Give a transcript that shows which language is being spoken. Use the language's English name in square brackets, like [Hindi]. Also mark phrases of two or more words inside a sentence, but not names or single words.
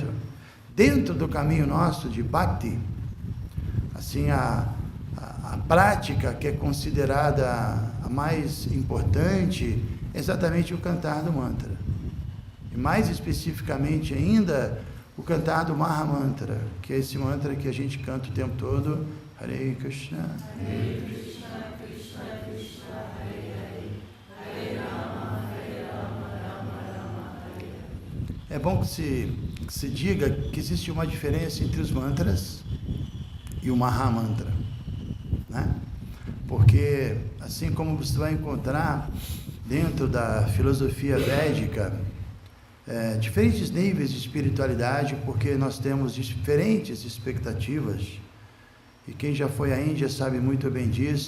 [Portuguese] Dentro do caminho nosso de Bhakti, assim, a prática que é considerada a mais importante é exatamente o cantar do mantra. E mais especificamente ainda, o cantar do Mahamantra, que é esse mantra que a gente canta o tempo todo, [Sanskrit] Hare Krishna, Hare Krishna, Krishna Krishna, Hare Hare, Hare Rama, Rama Rama, Hare Hare. [Portuguese] É bom que se diga que existe uma diferença entre os mantras e o Mahamantra, né? Porque, assim como você vai encontrar dentro da filosofia védica, diferentes níveis de espiritualidade, porque nós temos diferentes expectativas, e quem já foi à Índia sabe muito bem disso.